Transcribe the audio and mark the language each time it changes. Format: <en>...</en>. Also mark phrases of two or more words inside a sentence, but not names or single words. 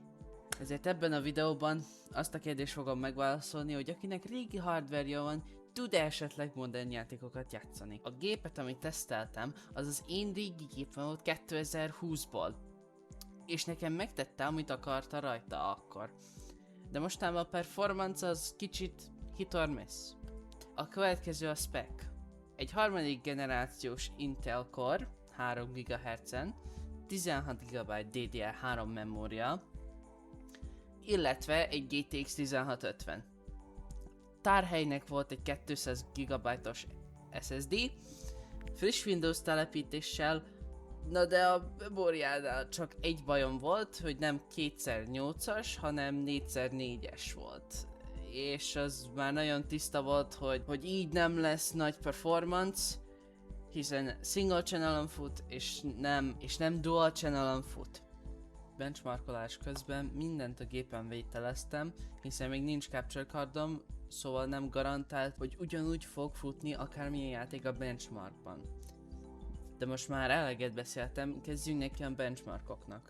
<hu>Ezért ebben a videóban azt a kérdést fogom megválaszolni, hogy akinek régi hardware van, tud-e esetleg modern játékokat játszani. A gépet, amit teszteltem, az én régi gépem volt 2020-ból. És nekem megtette, amit akarta rajta akkor. De mostában a performance az kicsit</hu> <en>hit or miss.</en> <hu>A következő a spec. Egy harmadik generációs Intel Core 3 GHz-en, 16 GB DDR3 memória, illetve egy GTX 1650. Tárhelynek volt egy 200 GB-os SSD, friss Windows telepítéssel, na de a memóriánál csak egy bajom volt, hogy nem 2x8-as, hanem 4x4-es volt. És az már nagyon tiszta volt, hogy így nem lesz nagy performance, hiszen</hu> <en>single channel-on</en> <hu>fut, és nem</hu> <en>dual channel-on</en> <hu>fut. Benchmarkolás közben mindent a gépen vételeztem, hiszen még nincs</hu> <en>capture cardom,</en> <hu>szóval nem garantált, hogy ugyanúgy fog futni akármilyen játék a benchmarkban. De most már eleget beszéltem, kezdjünk neki a benchmarkoknak.</hu>